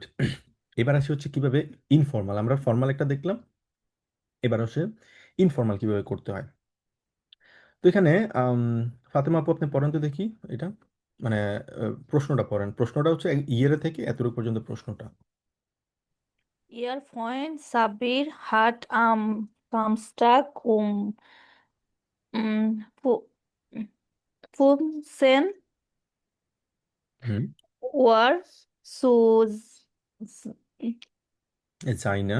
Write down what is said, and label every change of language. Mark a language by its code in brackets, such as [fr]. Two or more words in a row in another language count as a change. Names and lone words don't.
[bn] এবার আসি হচ্ছে কিভাবে ইনফর্মাল, আমরা ফর্মাল একটা দেখলাম, এবার হচ্ছে ইনফর্মাল কিভাবে করতে হয়। তো এখানে আম, ফাতেমা আপু আপনি পড়েন তো দেখি এটা, মানে প্রশ্নটা পড়েন। প্রশ্নটা হচ্ছে ইয়ের থেকে এতটুকু পর্যন্ত প্রশ্নটা। [de] Ihr Freund Sabir hat am Samstag um fu- 15 হুম। Uhr zu s- seiner